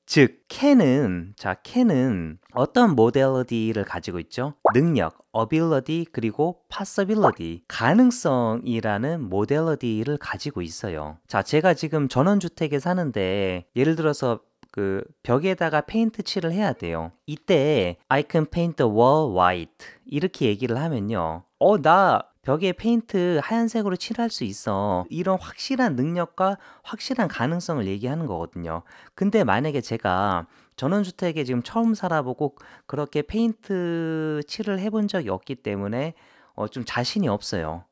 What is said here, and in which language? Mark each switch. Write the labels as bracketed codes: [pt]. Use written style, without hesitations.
[ko] 즉, can은 어떤 modality를 가지고 있죠? 능력, ability, 그리고 possibility, 가능성이라는 modality를 가지고 있어요. 자, 제가 지금 전원주택에 사는데 예를 들어서 그 벽에다가 페인트 칠을 해야 돼요. 이때 [en] I can paint the wall white [ko] 이렇게 얘기를 하면요. 나 벽에 페인트 하얀색으로 칠할 수 있어. 이런 확실한 능력과 확실한 가능성을 얘기하는 거거든요. 근데 만약에 제가 전원주택에 지금 처음 살아보고 그렇게 페인트 칠을 해본 적이 없기 때문에 좀 자신이 없어요.